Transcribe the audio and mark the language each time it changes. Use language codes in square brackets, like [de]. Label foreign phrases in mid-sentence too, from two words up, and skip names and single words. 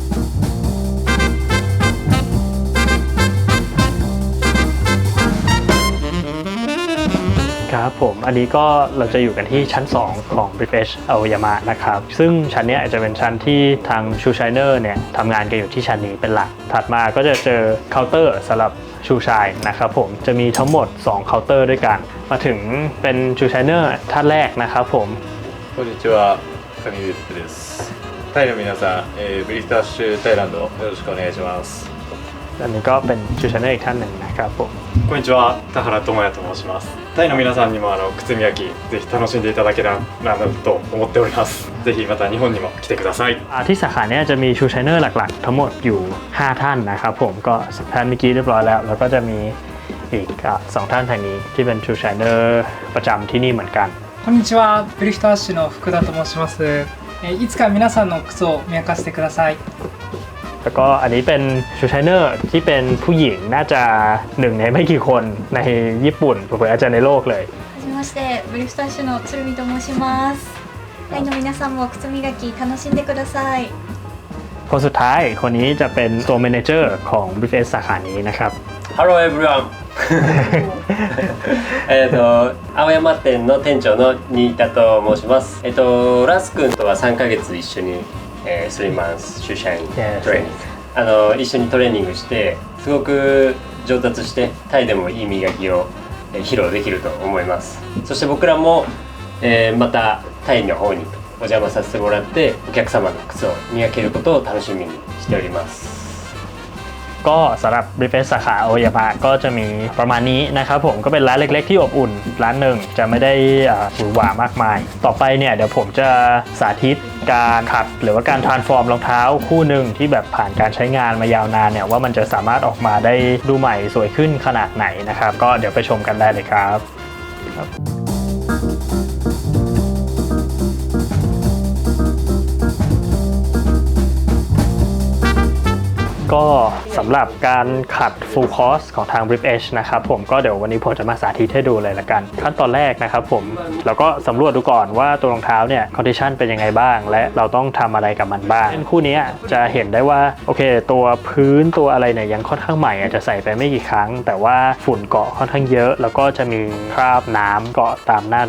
[th] ครับผมอันนี้ก็เราจะอยู่กันที่ชั้น2ของ Brief Edge อาโอยามะนะครับซึ่งชั้นนี้อาจจะเป็นชั้นที่ทางชูชายเนอร์เนี่ยทำงานกันอยู่ที่ชั้นนี้เป็นหลักถัดมาก็จะเจอเคาน์เตอร์สำหรับชูชายนะครับผมจะมีทั้งหมด2เคาน์เตอร์ด้วยกันมาถึงเป็นชูชายเนอร์ท่านแรกนะครับผม [ja] こんにちは、上口です。タイの皆さん、ブリスタッシュタイランドよろしくお願いします。 [th] อันนี้ก็เป็นชูชายเนอร์อีกท่านหนึ่งนะครับผม [ja] こんにちは、田原智也と申します。タイの皆さんにも靴磨きぜひ楽しんでいただけたらなと思っております。ぜひまた日本にも来てください。 [th] ที่สาขาเนี้ยจะมีชูชายเนอร์หลักๆทั้งหมดอยู่5ท่านนะครับผมก็10ท่านเมื่อกี้เรียบร้อยแล้วแล้วก็จะมีอีก2ท่านทางนี้ที่เป็นชูชายเนอร์ประจำที่นี่เหมือนกัน [ja] こんにちは、ブリフトアッシュの福田と申します。いつか皆さんの靴を磨かせてください。 [th] แล้วก็อันนี้เป็นชูชายเนอร์ที่เป็นผู้หญิงน่าจะหนึ่งในไม่กี่คนในญี่ปุ่นเผื่ออาจจะในโลกเลย [ja] はじめまして、ブリフトアッシュの鶴見と申します。タイの皆さんも靴磨き楽しんでください。 [th] คนสุดท้ายคนนี้จะเป็นตัวเมเนเจอร์ของ Brief Edge สาขานี้นะครับ [en] Hello everyone [ja] 青山店の店長の新田と申します。ラス君とは3ヶ月一緒に、3 months シュシャイントレーニング一緒にトレーニングしてすごく上達してタイでもいい磨きを、披露できると思います。そして僕らも、またタイの方にお邪魔させてもらってお客様の靴を磨けることを楽しみにしております。 [th] ก็สำหรับ Brief Edge สาขาโอยามะก็จะมีประมาณนี้นะครับผมก็เป็นร้านเล็กๆที่อบอุ่นร้านห นึ่งจะไม่ได้หวือหวามากมายต่อไปเนี่ยเดี๋ยวผมจะสาธิตการขัดหรือว่าการ transform รองเท้าคู่หนึ่งที่แบบผ่านการใช้งานมายาวนานเนี่ยว่ามันจะสามารถออกมาได้ดูใหม่สวยขึ้นขนาดไหนนะครับก็เดี๋ยวไปชมกันได้เลยครับก็สำหรับการขัด [en] full course [th] ของทาง Brief Edge นะครับผมก็เดี๋ยววันนี้ผมจะมา สาธิตให้ดูเลยละกันขั้นตอนแรกนะครับผมเราก็สำรวจดูก่อนว่าตัวรองเท้าเนี่ย condition เป็นยังไงบ้างและเราต้องทำอะไรกับมันบ้างเช่นคู่นี้จะเห็นได้ว่าโอเคตัวพื้นตัวอะไรเนี่ยยังค่อนข้างใหม่อาจจะใส่ไปไม่กี่ครั้งแต่ว่าฝุ่นเกาะค่อนข้างเยอะแล้วก็จะมีคราบน้ำเกาะตามหน้ารอง